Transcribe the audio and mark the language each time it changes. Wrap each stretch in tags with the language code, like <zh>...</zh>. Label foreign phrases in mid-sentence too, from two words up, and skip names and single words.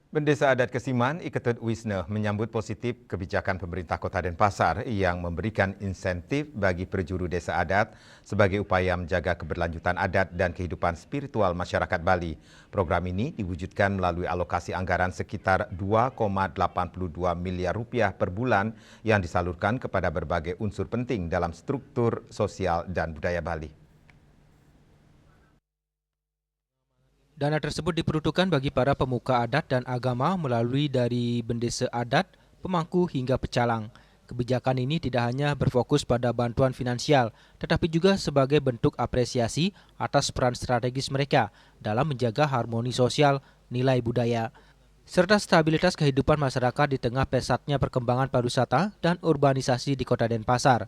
<id>Bendesa Adat Kesiman, Iketut Wisne, menyambut positif kebijakan pemerintah Kota Denpasar yang memberikan insentif bagi perjuru desa adat sebagai upaya menjaga keberlanjutan adat dan kehidupan spiritual masyarakat Bali. Program ini diwujudkan melalui alokasi anggaran sekitar 2,82 miliar rupiah per bulan yang disalurkan kepada berbagai unsur penting dalam struktur sosial dan budaya Bali. Dana tersebut diperuntukkan bagi para pemuka adat dan agama melalui dari bendesa adat, pemangku hingga pecalang. Kebijakan ini tidak hanya berfokus pada bantuan finansial, tetapi juga sebagai bentuk apresiasi atas peran strategis mereka dalam menjaga harmoni sosial, nilai budaya, serta stabilitas kehidupan masyarakat di tengah pesatnya perkembangan pariwisata dan urbanisasi di Kota Denpasar.</id>